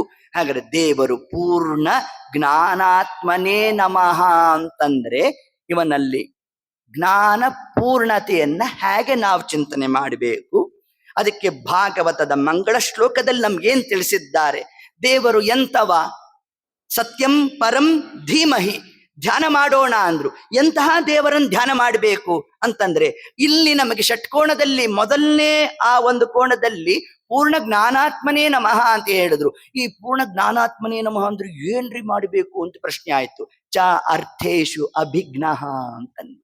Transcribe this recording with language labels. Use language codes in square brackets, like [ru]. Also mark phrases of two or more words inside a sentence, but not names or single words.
[kn] ಹಾಗಾದ್ರೆ ದೇವರು [sa] ಪೂರ್ಣ ಜ್ಞಾನಾತ್ಮನೇ ನಮಃ [kn] ಅಂತಂದ್ರೆ, ಇವನಲ್ಲಿ ಜ್ಞಾನ ಪೂರ್ಣತೆಯನ್ನ ಹೇಗೆ ನಾವು ಚಿಂತನೆ ಮಾಡಬೇಕು? ಅದಕ್ಕೆ ಭಾಗವತದ ಮಂಗಳ ಶ್ಲೋಕದಲ್ಲಿ ನಮ್ಗೇನ್ ತಿಳಿಸಿದ್ದಾರೆ? ದೇವರು ಎಂತವ? [sa] ಸತ್ಯಂ ಪರಂ ಧೀಮಹಿ. [kn] ಧ್ಯಾನ ಮಾಡೋಣ ಅಂದ್ರು. ಎಂತಹ ದೇವರನ್ನು ಧ್ಯಾನ ಮಾಡಬೇಕು ಅಂತಂದ್ರೆ, ಇಲ್ಲಿ ನಮಗೆ ಷಟ್ಕೋಣದಲ್ಲಿ ಮೊದಲನೇ ಆ ಒಂದು ಕೋಣದಲ್ಲಿ [sa] ಪೂರ್ಣ ಜ್ಞಾನಾತ್ಮನೇ ನಮಃ [kn] ಅಂತ ಹೇಳಿದ್ರು. ಈ [sa] ಪೂರ್ಣ ಜ್ಞಾನಾತ್ಮನೇ ನಮಃ [kn] ಅಂದ್ರೆ ಏನ್ರಿ ಮಾಡಬೇಕು ಅಂತ ಪ್ರಶ್ನೆ ಆಯ್ತು. [sa] ಚ ಅರ್ಥೇಶು ಅಭಿಜ್ಞ ಅಂತಂದ್ರು.